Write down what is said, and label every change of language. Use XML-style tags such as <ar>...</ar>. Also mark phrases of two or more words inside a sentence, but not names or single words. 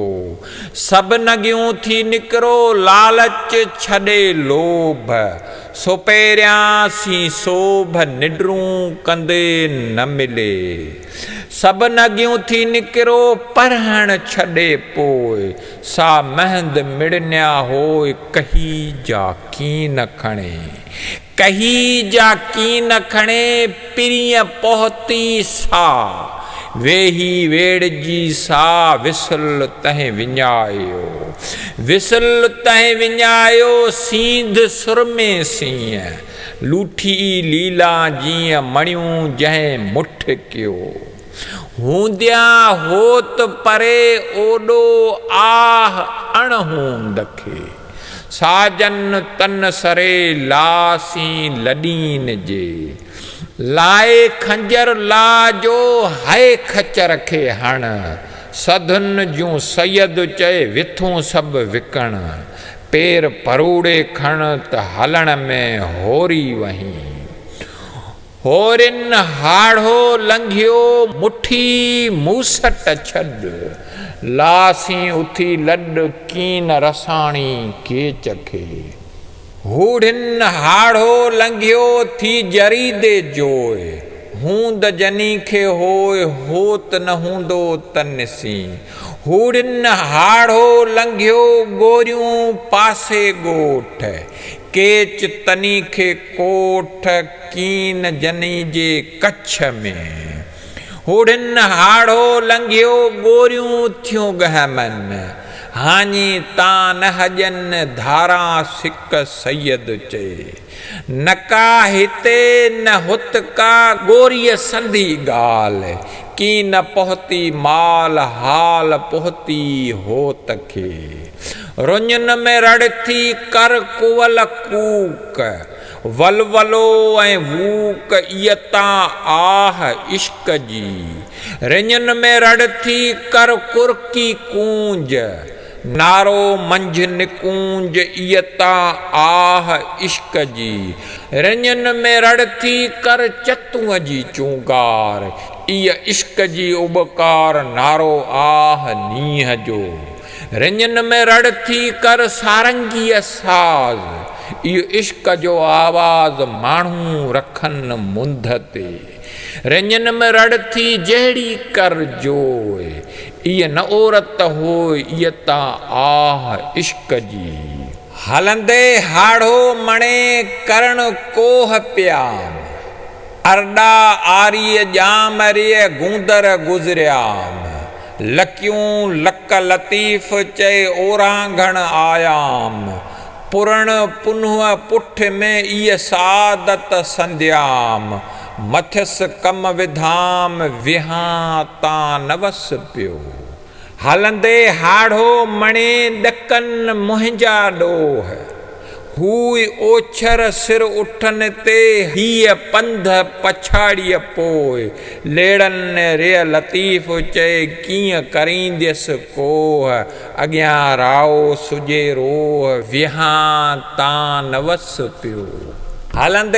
<sd>सभु नगियूं थी निकिरो लालच छॾे लोभ, सो पहिरियां सी सोभ निडरूं कंदे न मिले। सभु नगियूं थी निकिरो परहण छॾे पोइ, सा महंद मिड़न्या होय कही जा कीन खणे। कही जा कीन खणे पिरीअ पहुती सा, वेही वेड़जी सा विसल तंहिं विञायो। विसल तंहिं विञायो सींध सुरमे सीअ, लूठी लीला जीअं मणियूं जंहिं मुठ कयो। हूंदिया होत परे ओॾो आह अणहूंद खे, साजन तन सरे लासी लॾीन जे। लाए खंजर लाजो हाय खचर खे हण, सधन जूं सैयद चए विथूं सभु विकण। पेर परूड़े खण त हलण में होरी वहीं। होरिन हाड़ो लंघियो मुठी मूसट छॾ, लासी उथी लॾ कीन रसाणी केच खे। हूड़िन हाड़ो लंघियो थी जरी दे जोए, हूंद जनी खे होय होत न हूंदो तनसी। हूड़िन हाड़ो लंघियो गोरियूं पासे ॻोठ, केच तनी खे कोठ कीन जनी जे कच्छ में। हूड़िन हाड़ो लंघियो गोरियूं थियूं गहमन, हाञी तां न हजन धारा सिक सैयद चए। नका हिते न हुत का गोरीअ संधी ॻाल्हि, की न पहुती माल हाल पहुती होत खे। रुञन में रड़ थी कर कुवल कूक, वलवलो ऐं वूक इयता आह इश्क जी। रिञन में रड़ थी कर कुरकी कूंज, नारो मंझ निकूंज इयता आह इश्क जी, रिंजन में रड़ थी कर चतुअ जी चूंगार, इय इश्क जी उबकार नारो आह नीह जो, रिंजन में रड़ थी कर सारंगी साज़, इहो इश्क जो आवाज़ माण्हू रखनि मुंद ते, रिंजन में रड़ थी जहिड़ी कर जोए, इह न औरत हो इह ता आह इश्क जी, हलंदे हाड़ो मणे करण कोह प्याम, अरडा आरीअ जामरीअ गूंदर गुज़रियाम, लकियूं लक लतीफ़ चए ओरांघण आयाम, पुरण पुन्ह पुठ में इह सादत संध्याम, मथियस कम विधाम विहां तां नवस पियो, हलंदे हाड़ो मणे ॾकनि मुंहिंजा ॾोह, हूई ओछर सिर उठनि ते हीअ पंध पछाड़ीअ पोइ, लेड़नि रे लतीफ़ चए कीअं करींदसि कोह, अॻियां राओ सुॼे रोह विहां तां नवस पियो, हलंदे</sd>